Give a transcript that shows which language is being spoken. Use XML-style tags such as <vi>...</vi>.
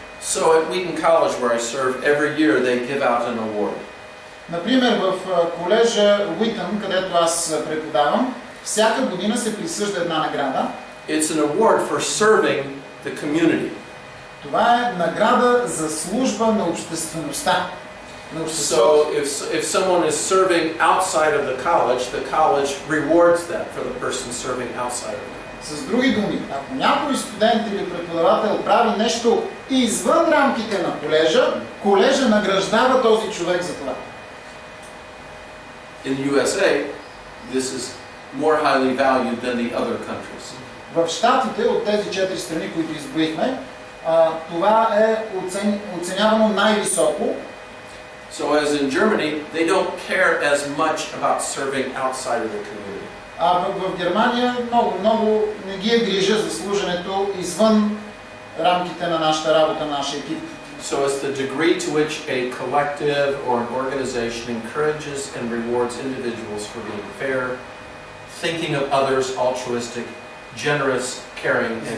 <en>So at Wheaton College where I serve, every year they give out an award.</en> <bg>Например, в колежа Уитън, където аз преподавам, всяка година се присъжда една награда.</bg> <en>It's an award for serving the community.</en> <bg>Това е награда за служба на обществеността.</bg> <en>So if someone is serving outside of the college rewards that for the person serving outside of it.</en> <bg>С други думи, ако някой студент или преподавател прави нещо извън рамките на колежа награждава този човек за това.</bg> <en>In the USA, this is more highly valued than the other countries.</en> <bg>В Щатите, от тези 4 страни, които изброихме, това е оценявано най-високо.</bg> <en>So as in Germany, they don't care as much about serving outside of the community.</en> <bg>А в Германия много не ги е грижа за служенето извън рамките на нашата работа, на нашия екип.</bg> <en>So it's the degree to which a collective or an organization encourages and rewards individuals for being fair, thinking of others, altruistic, generous, caring, and</en>